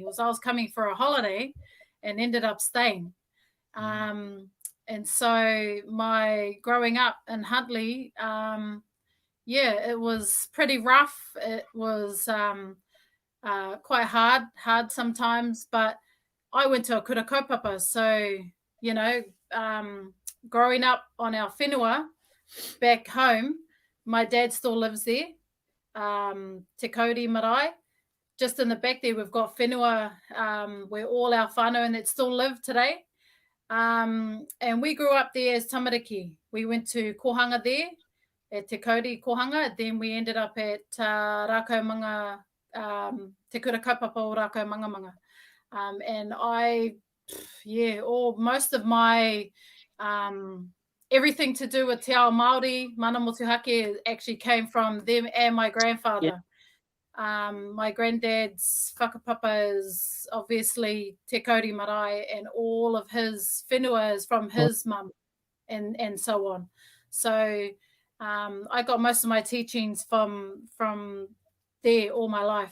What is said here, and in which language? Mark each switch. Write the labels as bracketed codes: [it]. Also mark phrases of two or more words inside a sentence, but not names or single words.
[en] I was coming for a holiday and ended up staying. And so my growing up in Huntly, it was pretty rough. It was quite hard sometimes, but I went to a [mi] kura kaupapa. [en] So, you know, growing up on our whenua back home, my dad still lives there, Te Kauri Marae. Just in the back there, we've got whenua where all our whānau and that still live today. And we grew up there as tamariki. We went to kohanga there, at Te Kauri kohanga. Then we ended up at rākau manga, [mi] te kura kaupapa o rākau manga. [en] And most of my everything to do with [mi] te ao Māori, mana motuhake, [en] actually came from them and my grandfather. Yeah. My granddad's whakapapa is obviously Te Kauri Marae, and all of his whenua is from his mum, and so on. So I got most of my teachings from there all my life.